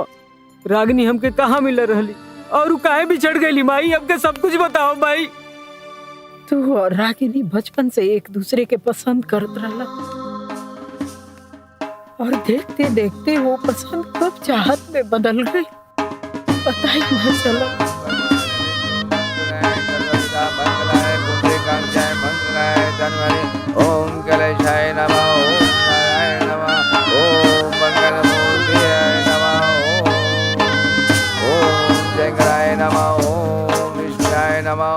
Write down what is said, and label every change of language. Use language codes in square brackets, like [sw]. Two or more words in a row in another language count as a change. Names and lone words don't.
[bho] रागिनी हमके कहाँ मिल रहली और वो काहे बिछड़ गई माई? हमके सब कुछ बताओ माई। तू और रागिनी बचपन से एक दूसरे के पसंद करत रहला और देखते देखते वो पसंद कब चाहत में बदल गई पता ही न चला। [sa] ओम गणेशाय नमः। ओम नारायण नमः। ओम मंगलमूर्तये नमः। ओम शंकराय नमः। ओम विष्णुयाय नमः।